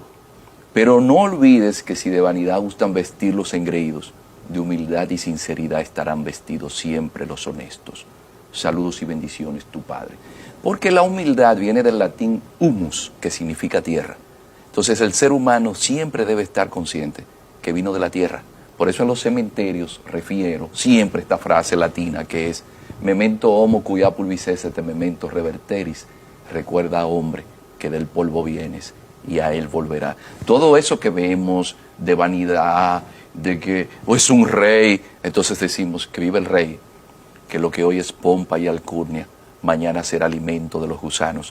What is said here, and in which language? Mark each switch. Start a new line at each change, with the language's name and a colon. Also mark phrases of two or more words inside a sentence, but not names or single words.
Spanish: Pero no olvides que si de vanidad gustan vestir los engreídos, de humildad y sinceridad estarán vestidos siempre los honestos. Saludos y bendiciones, tu padre. Porque la humildad viene del latín humus, que significa tierra. Entonces el ser humano siempre debe estar consciente que vino de la tierra. Por eso en los cementerios refiero siempre esta frase latina que es
Latin: memento homo cuia pulvis esse memento reverteris.
Spanish: Recuerda, hombre, que del polvo vienes y a él volverá. Todo eso que vemos de vanidad, de que es un rey, entonces decimos que vive el rey, que lo que hoy es pompa y alcurnia, mañana será alimento de los gusanos.